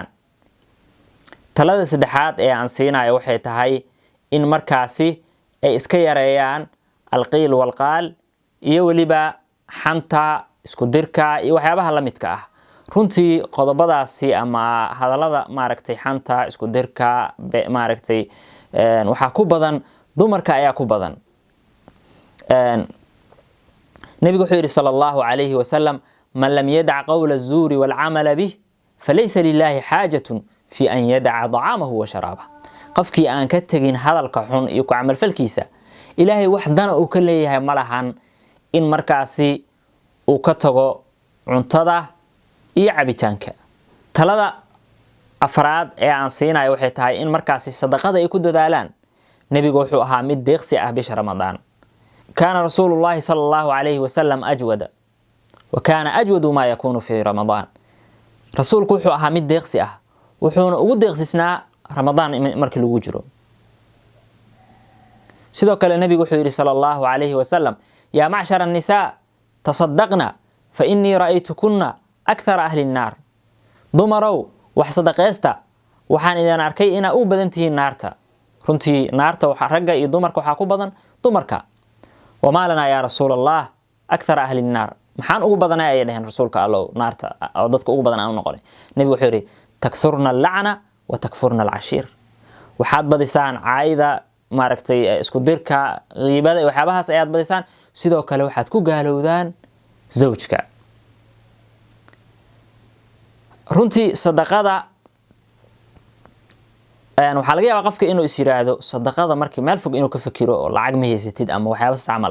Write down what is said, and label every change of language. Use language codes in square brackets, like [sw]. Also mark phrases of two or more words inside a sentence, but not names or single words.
[so] talada saddexaad ee aan siinayo waxay tahay in markaasi ay iska yareeyaan [ar] القيل والقال [so] iyo waliba xanta isku dirka iyo waxyaabaha la midka ah. runtii qodobadaasi ama hadalada maaragtay xanta isku dirka maaragtay waxa ku badan dumarka ayaa ku badan. nabigu wuxuu yiri [ar] صلى الله عليه وسلم من لم يدع قول الزور والعمل به فليس لله حاجة في أن يدع طعامه وشرابه. [so] qofkii aan ka tagin hadalka xun iyo ku amal falkiisa ilaahay wax dana uu ka leeyahay malahan in markaasi uu ka tago cuntada iyo cabitaanka. talada afraad ee aan siinayo waxay tahay in markaasi sadaqada ay ku dadaalaan. nabigu wuxuu ahaa mid deeqsi ah bisha Ramadaan. [ar] كان رسول الله صلى الله عليه وسلم أجود وكان أجود ما يكون في رمضان. [so] rasuulku wuxuu ahaa mid deeqsi ah wuxuuna ugu deeqsisnaa Ramadaan markii lagu jiro. sidoo kale nabigu wuxuu yiri [ar] صلى الله عليه وسلم يا معشر النساء تصدقن فإني رأيتكن أكثر أهل النار. [so] dumarow wax sadaqeesta waxaan idin arkay ina u badan tihiin naarta. runtii naarta waxa ragga iyo dumarka waxa ku badan dumarka. [ar] وما لنا يا رسول الله أكثر أهل النار. [so] maxaan ugu badanay ay dhahan rasuulka Allah naarta oo dadka ugu badan aan noqonay. nabi wuxuu yiri [ar] تكثرن اللعن وتكفرن العشير. [so] waxaad badisaan caayda maaragtay isku dirka qiibada waxyaabahaas ayaad badisaan sidoo kale waxaad ku gaalowdaan zawjka. runtii sadaqada waxa laga yaabaa qofka inuu is yiraahdo sadaqada markii meel fog inuu ka fakiro oo lacag ma haysatid ama waxyaabo isticmaala.